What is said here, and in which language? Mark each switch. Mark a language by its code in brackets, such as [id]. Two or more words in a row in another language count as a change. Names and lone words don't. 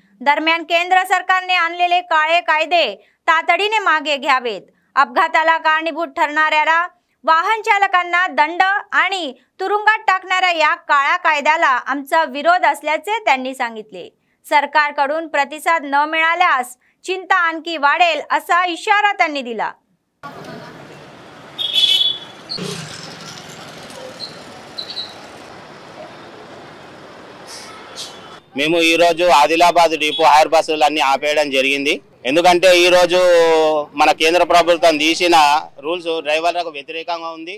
[mr] दरम्यान केंद्र सरकारने आणलेले काळे कायदे तातडीने मागे घ्यावेत अपघाताला कारणीभूत ठरणाऱ्या वाहन चालकांना दंड आणि तुरुंगात टाकणाऱ्या या काळ्या कायद्याला आमचा विरोध असल्याचे त्यांनी सांगितले। सरकारकडून प्रतिसाद न मिळाल्यास चिंता आणखी वाढेल असा इशारा त्यांनी दिला। [te] మేము ఈ రోజు ఆదిలాబాద్ [en] depot hire buses [te] ఆపేయడం జరిగింది। ఎందుకంటే ఈ రోజు మన కేంద్ర ప్రభుత్వం తీసిన రూల్స్ డ్రైవర్లకు వ్యతిరేకంగా ఉంది।